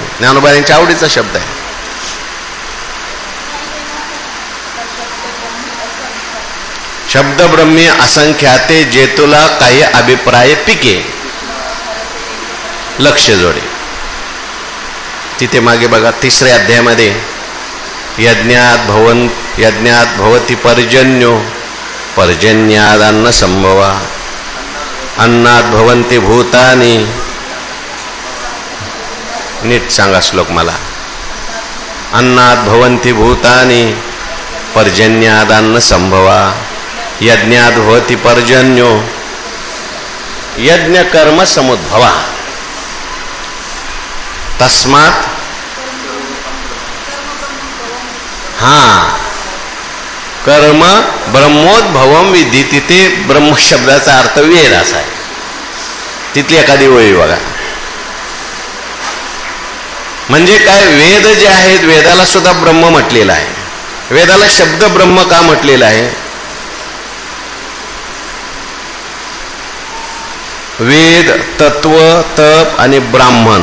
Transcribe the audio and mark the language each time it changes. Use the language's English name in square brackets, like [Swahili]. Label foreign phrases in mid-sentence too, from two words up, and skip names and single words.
[Marathi] ज्ञानोबारायांच्या आवडीचा शब्द आहे. शब्द ब्रह्मी असंख्याते, जे तुला काही अभिप्राय पिके, लक्ष जोडे. तिथे मागे बघा 3ऱ्या अध्यायामध्ये [Sanskrit] यज्ञात भवती पर्जन्यो, पर्जन्यादन्न संभवा, अन्नात भवन्ति भूतानि. [Marathi] नीट सांगा श्लोक मला. [Sanskrit] अन्नात भवन्ति भूतानि, पर्जन्यादन्न संभवा, यज्ञात भवति पर्जन्यो, यज्ञ कर्म समुद्भवा, तस्मात्. कर्म ब्रह्मोद्भवम विधी. [Marathi] तिथे ब्रह्म शब्दाचा अर्थ वेद असा आहे. तिथली एखादी ओळी बघा. म्हणजे काय? वेद जे आहेत, वेदाला सुद्धा ब्रह्म म्हटलेलं आहे. वेदाला शब्द ब्रह्म का म्हटलेला आहे? वेद, तत्व, तप आणि ब्राह्मण.